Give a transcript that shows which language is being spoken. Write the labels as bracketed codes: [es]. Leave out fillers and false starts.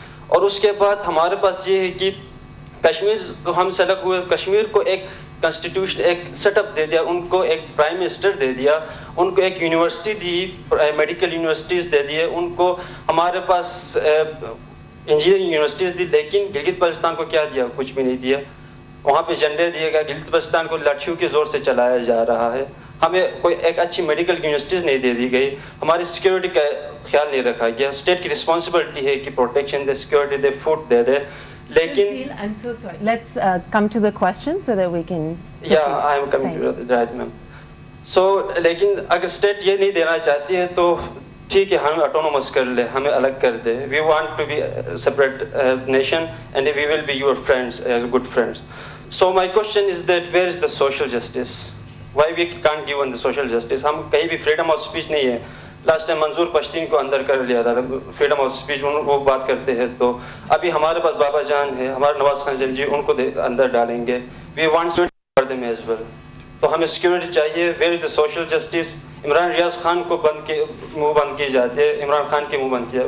[ur] اور اس کے بعد ہمارے پاس یہ ہے کہ کشمیر کو ہم سے الگ ہوئے, کشمیر کو ایک کنسٹیٹیوشن ایک سیٹ اپ دے دیا, ان کو ایک پرائم منسٹر دے دیا, ان کو ایک یونیورسٹی دی, میڈیکل یونیورسٹیز دے دیے, ان کو ہمارے پاس انجینئرنگ یونیورسٹیز دی, لیکن گلگت بلتستان کو کیا دیا, کچھ بھی نہیں دیا. وہاں پہ جھنڈے دیے گئے, گلگت بلتستان کو لاٹھیوں کے زور سے چلایا جا رہا ہے. ہمیں کوئی ایک اچھی میڈیکل یونیورسٹیز نہیں دے دی گئی, ہماری سیکیورٹی کا خیال نہیں رکھا گیا. اسٹیٹ کی رسپانسبلٹی ہے کہ پروٹیکشن دے, سیکیورٹی دے, فوڈ دے دے, لیکن [en] I'm so sorry. Let's come to the question so that we can. Yeah, I am coming to that, ma'am. [ur] So, لیکن اگر اسٹیٹ یہ نہیں دینا چاہتی ہے تو ٹھیک ہے, ہمیں آٹونومس کر لے, ہمیں الگ کر دے. [en] We want to be a separate nation and we will be your friends, as good friends. So my question is that where is the social justice? Why we can't give on the social justice? [ur] ہم کہیں بھی [en] freedom of speech [ur] نہیں ہے. Last time منظور پشتین کو اندر کر لیا تھا, freedom of speech وہ بات کرتے ہیں. تو ابھی ہمارے پاس بابا جان ہے, ہمارے نواز خان جی, ان کو اندر ڈالیں گے. [en] We want for them as well. [ur] تو ہمیں سیکورٹی چاہیے. [en] Where is the social justice? [ur] Imran ریاض خان کو منہ بند کی جاتی ہے, عمران خان کے منہ بند کیا.